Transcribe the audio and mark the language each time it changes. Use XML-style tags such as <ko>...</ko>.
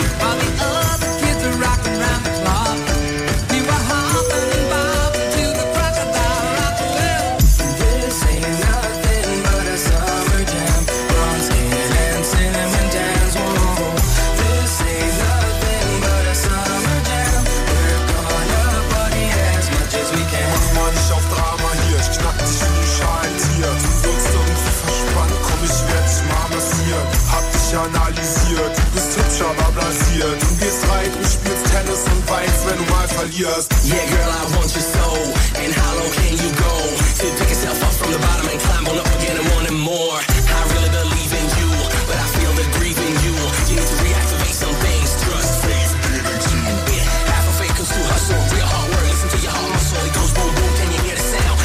<en>While the other kids were rocking round the clock, we were hopping and bobbing to the Crocodile Rock. Well, this ain't nothing but a summer jam. Bronze skin and cinnamon dance. Whoa. This ain't nothing but a summer jam. We're gonna party as much as we can.</en> <de>Mach mal nicht auf Drama hier. Ich knack dich in die Schalen hier. Du wirst irgendwie verspannt. Komm, ich werd's mal massieren. Hab dich analysiert. Du bist hübsch, aber blasiert. Du gehst reit und spielst Tennis und weinst, wenn du mal verlierst.</de> <en>Yeah, girl, I want you so. And how low can you go? To pick yourself up from the bottom and climb on up again and wanting more. I really believe in you, but I feel the grief in you. You need to reactivate some things. Trust faith, baby. Yeah, half a fake comes to hustle. Real hard work, listen to your heart muscle. It goes boom, boom, can you hear the sound?</en>